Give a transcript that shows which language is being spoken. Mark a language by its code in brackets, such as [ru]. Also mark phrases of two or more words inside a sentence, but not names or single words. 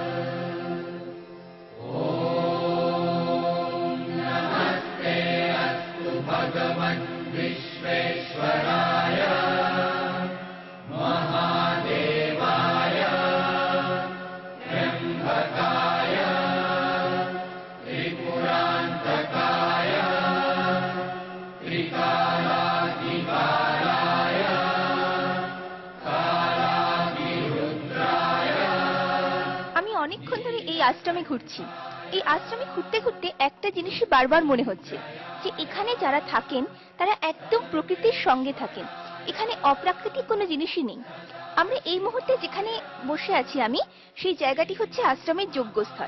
[sa] ॐ नमस्ते अस्तु भगवन् विश्वेश्वराय महादेवाय त्र्यम्बकाय त्रिपुरान्तकाय त्रिकालाधिकाराय कालाधिरुद्राय। [bn] আমি অনেকক্ষণ ধরে এই আশ্রমে ঘুরছি। এই আশ্রমে ঘুরতে ঘুরতে একটা জিনিসই বারবার মনে হচ্ছে যে এখানে যারা থাকেন তারা একদম প্রকৃতির সঙ্গে থাকেন। এখানে অপ্রাকৃতিক কোনো জিনিসই নেই। আমরা এই মুহূর্তে যেখানে বসে আছি আমি, সেই জায়গাটি হচ্ছে আশ্রমের যজ্ঞস্থল।